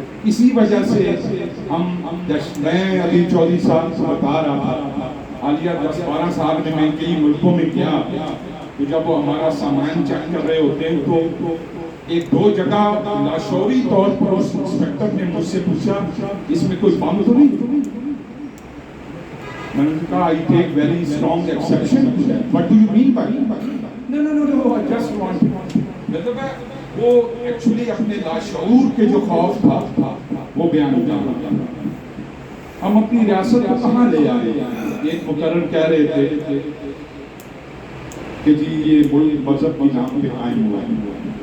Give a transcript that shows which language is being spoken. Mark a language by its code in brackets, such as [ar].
[ur] اسی وجہ سے میں ابھی 24 سال سے بتا رہا تھا حالیہ 10-12 سال میں کئی ملکوں میں گیا تو جب وہ ہمارا سامان چیک کر رہے ہوتے ہیں تو ایک دو جگہ لاشعوری طور پر اس انسپیکٹر نے مجھ سے پوچھا اس میں کوئی بم تو نہیں. میں نے کہا [en] I take very strong exception. What do you mean by that? No, I just want. [ur] مطلب ہے وہ ایکچولی اپنے لاشعور کے جو خوف تھا وہ بیان کر رہا تھا. ہم اپنی ریاست کو کہاں لے آئے. ایک مقرر کہہ رہے تھے کہ جی یہ ملک مذہب کے نام پہ قائم ہوا ہے.